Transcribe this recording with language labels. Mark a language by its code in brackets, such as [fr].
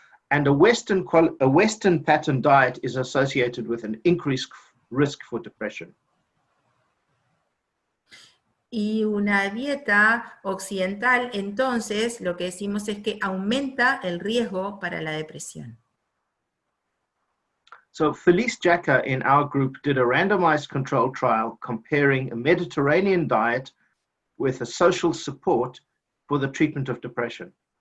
[en] And a Western pattern diet is associated with an increased risk for depression. [es] Y una dieta occidental, entonces, lo que decimos es que aumenta el riesgo para la depresión. [en] So Felice Jacka in our group did a randomized control trial comparing a Mediterranean diet with a social support for the treatment of depression.